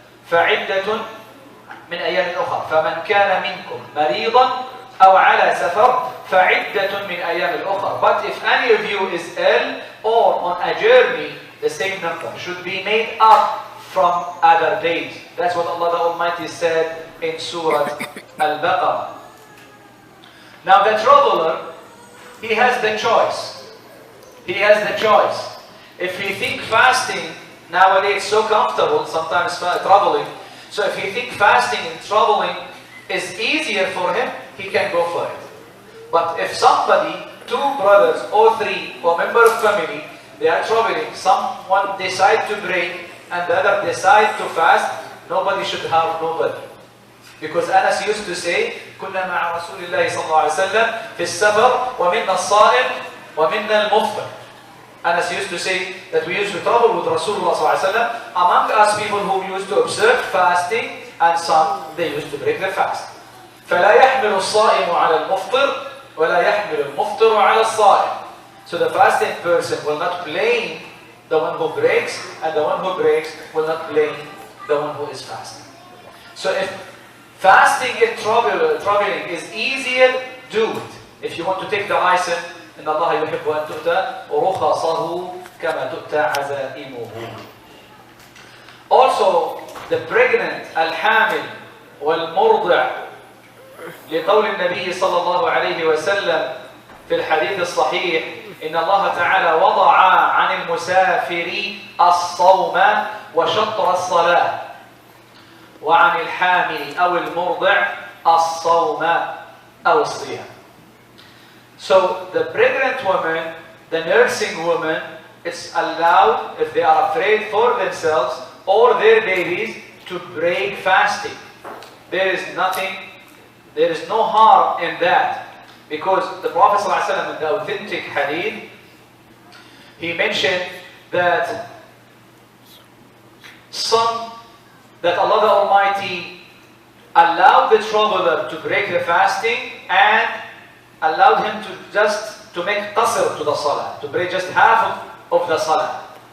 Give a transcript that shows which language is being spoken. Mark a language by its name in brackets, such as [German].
[Arabic] فعدة من أيام أخرى فمن كان منكم مريضا أو على سفر فعدة من أيام أخرى. [English] But if any of you is ill or on a journey, the same number should be made up from other days. That's what Allah the Almighty said in Surah Al-Baqarah. Now the traveler, he has the choice. He has the choice. If he think fasting, nowadays it's so comfortable, sometimes traveling. So if he think fasting and traveling is easier for him, he can go for it. But if somebody, two brothers or three or member of family, they are traveling, someone decide to break and the other decide to fast, nobody should harm nobody. Because Anas used to say, [Arabic] كنا مع رسول الله صلى الله عليه وسلم في السفر ومنا الصائم ومنا المفطر. [English] Anas used to say that we used to travel with Rasulullah [Arabic] صلى الله عليه وسلم. [English] Among us people who used to observe fasting and some they used to break the fast. [Arabic] فلا يحمل الصائم على المفطر ولا يحمل المفطر على الصائم. [English] So the fasting person will not blame the one who breaks, and the one who breaks will not blame the one who is fasting. So if fasting and traveling is easier, do it. If you want to take the license, [Arabic] إن الله يحب أن تؤتى رخصه كما تؤتى عزائمه. [English] Also, the pregnant, [Arabic] الحامل والمرضع لقول النبي صلى الله عليه وسلم في الحديث الصحيح إن الله تعالى وضع عن المسافر الصوم وشطر الصلاة وعن الحامل أو المرضع الصوم أو الصيام. [English] So the pregnant woman, the nursing woman, it's allowed if they are afraid for themselves or their babies to break fasting. There is no harm in that. Because the Prophet ﷺ in the authentic hadith, he mentioned that Allah the Almighty allowed the traveler to break the fasting and allowed him to make qasr to the salah, to break just half of the salah.